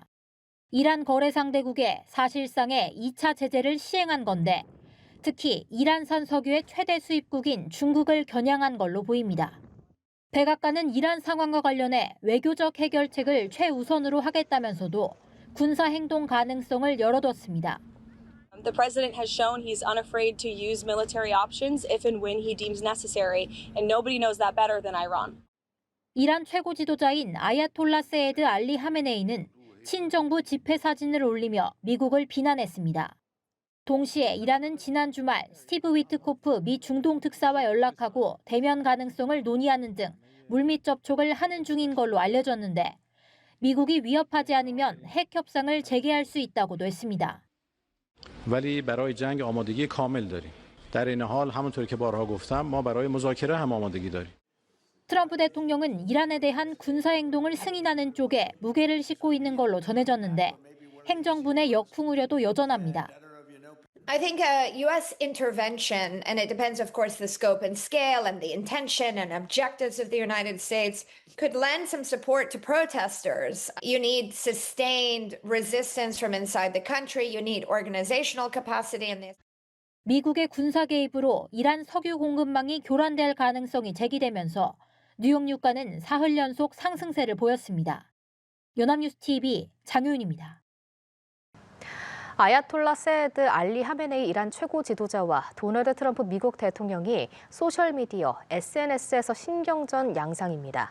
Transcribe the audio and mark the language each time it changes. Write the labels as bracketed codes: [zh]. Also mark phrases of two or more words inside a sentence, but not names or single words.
[ko] 이란 거래 상대국에 사실상의 2차 제재를 시행한 건데 특히 이란산 석유의 최대 수입국인 중국을 겨냥한 걸로 보입니다. 백악관은 이란 상황과 관련해 외교적 해결책을 최우선으로 하겠다면서도 군사 행동 가능성을 열어뒀습니다. [en] The president has shown he's unafraid to use military options if and when he deems necessary, and nobody knows that better than Iran. [ko] 이란 최고 지도자인 아야톨라 세이드 알리 하메네이는 친정부 집회 사진을 올리며 미국을 비난했습니다. 동시에 이란은 지난 주말 스티브 위트코프 미 중동 특사와 연락하고 대면 가능성을 논의하는 등 물밑 접촉을 하는 중인 걸로 알려졌는데 미국이 위협하지 않으면 핵 협상을 재개할 수 있다고도 했습니다. [fa] ولی برای جنگ آمادگی کامل داریم. در این حال همونطور که بارها گفتم ما برای مذاکره هم آمادگی داریم. [ko] 트럼프 대통령은 이란에 대한 군사 행동을 승인하는 쪽에 무게를 싣고 있는 걸로 전해졌는데 행정부 내 역풍 우려도 여전합니다. [en] I think U.S. intervention, and it depends, of course, the scope and scale and the intention and objectives of the United States, could lend some support to protesters. You need sustained resistance from inside the country. You need organizational capacity in this. [ko] 미국의 군사 개입으로 이란 석유 공급망이 교란될 가능성이 제기되면서 뉴욕 유가는 사흘 연속 상승세를 보였습니다. 연합뉴스 TV 장효윤입니다. 아야톨라 세이드 알리 하메네이 이란 최고 지도자와 도널드 트럼프 미국 대통령이 소셜미디어 SNS에서 신경전 양상입니다.